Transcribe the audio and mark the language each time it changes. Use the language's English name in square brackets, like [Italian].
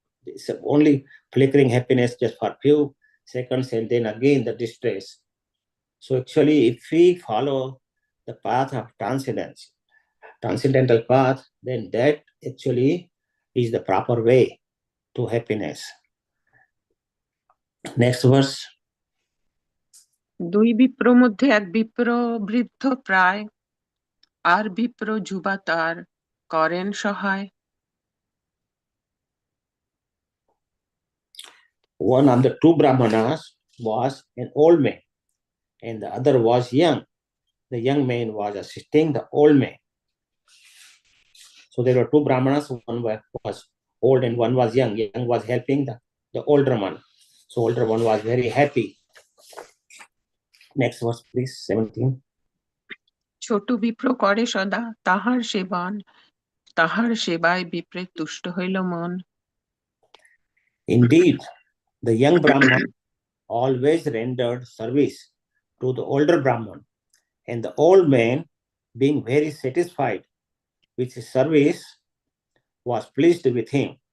[English] It's only flickering happiness just for a few seconds, and then again the distress. So actually, if we follow the path of transcendental path, then that actually is the proper way to happiness. Next verse. [Bangla] দুই বিপ্র মধ্যে এক বিপ্র বৃদ্ধ প্রায়, আর বিপ্র যুবা তার করেন সহায়। [English] One of the two Brahmanas was an old man, and the other was young. The young man was assisting the old man. So there were two Brahmanas, one was old and one was young. Young was helping the older one. So older one was very happy. Next verse, please, 17. [Bangla] ছোট বিপ্র করে সদা তাহার সেবন, তাহার সেবায় বিপ্রে তুষ্ট হইল মন। [English] Indeed, the young Brahman always rendered service to the older Brahman, and the old man, being very satisfied with his service, was pleased with him.